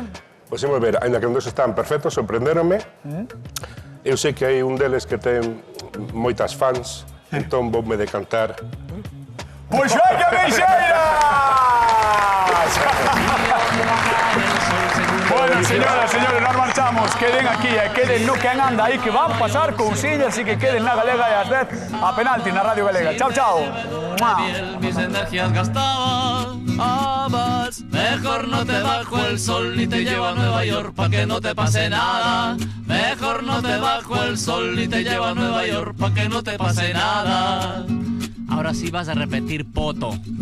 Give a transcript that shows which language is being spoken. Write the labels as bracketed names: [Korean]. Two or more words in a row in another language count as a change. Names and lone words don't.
[Galician] Pois imos ver, ainda que os dos están perfectos, sorprenderonme. Eu sei que hai un deles que ten moitas fans, entón voume decantar. [Spanish] Pois Xoanqui Meixeiras! Bueno, señoras, señores, nos marchamos. [Galician] Queden aquí e queden no que anda aí, que van pasar cousillas e que queden na Galega e as 10 a penalti na Radio Galega. Chao, chao. [Spanish] Mis energías gastaba, mejor no te bajo el sol ni te llevo a Nueva York pa' que no te pase nada. Mejor no te bajo el sol ni te llevo a Nueva York pa' que no te pase nada. Ahora sí vas a repetir poto.